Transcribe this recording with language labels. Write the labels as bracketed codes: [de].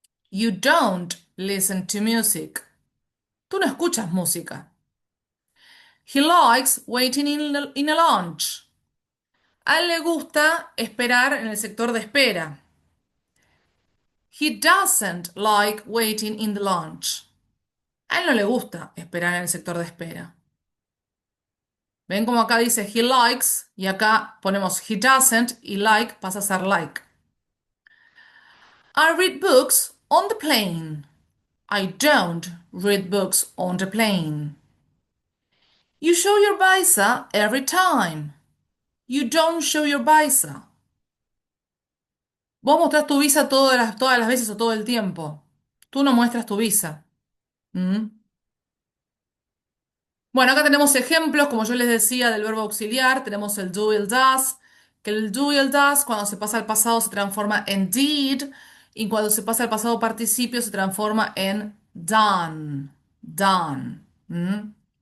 [en] You don't listen to music. [es] Tú no escuchas música. [en] He likes waiting in a lounge. [es] A él le gusta esperar en el sector de espera. [en] He doesn't like waiting in the lounge. [es] A él no le gusta esperar en el sector de espera. ¿Ven como acá dice he likes y acá ponemos he doesn't y like pasa a ser like? [en] I read books on the plane. I don't read books on the plane. You show your visa every time. You don't show your visa. [es] Vos mostrás tu visa todas las veces o todo el tiempo. Tú no muestras tu visa. ¿Mm? Bueno, acá tenemos ejemplos, como yo les decía, del verbo auxiliar. Tenemos el do y el does, que el do y el does cuando se pasa al pasado se transforma en did y cuando se pasa al pasado participio se transforma en done. Done. ¿Mm?